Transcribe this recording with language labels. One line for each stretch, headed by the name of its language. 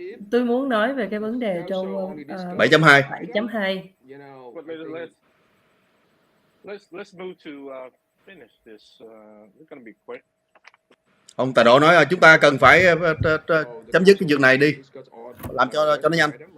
Vietnamese: Tôi muốn nói về cái vấn đề trong
English: 7.2. 7.2. Let's move to finish this. It's going to be quick.
Vietnamese: Ông Tài Độ nói là chúng ta cần phải chấm dứt cái việc này đi, làm cho nó nhanh.